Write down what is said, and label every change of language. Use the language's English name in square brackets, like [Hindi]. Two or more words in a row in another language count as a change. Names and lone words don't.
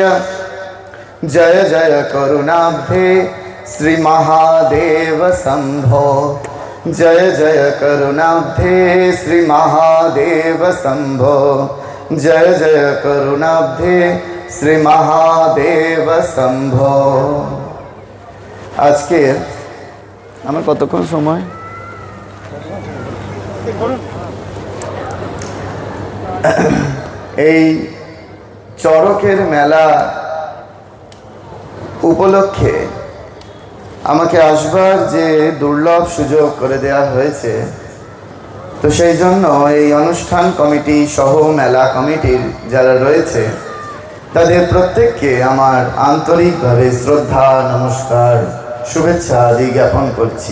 [Sanskrit] जय जय करुणाब्धे श्री महादेव शंभो। जय जय करुणाब्धे श्री महादेव शंभो। जय जय करुणाब्धे श्री महादेव शंभो। [Hindi] आज के [Bangla] আমার কতক্ষণ সময়? এই চড়কের মেলা উপলক্ষে আমাকে আসবার যে দুর্লভ সুযোগ করে দেওয়া হয়েছে, তো সেই জন্য এই অনুষ্ঠান কমিটি সহ মেলা কমিটির যারা রয়েছে তাদের প্রত্যেককে আমার আন্তরিকভাবে শ্রদ্ধা, নমস্কার, শুভেচ্ছা আদি জ্ঞাপন করছি।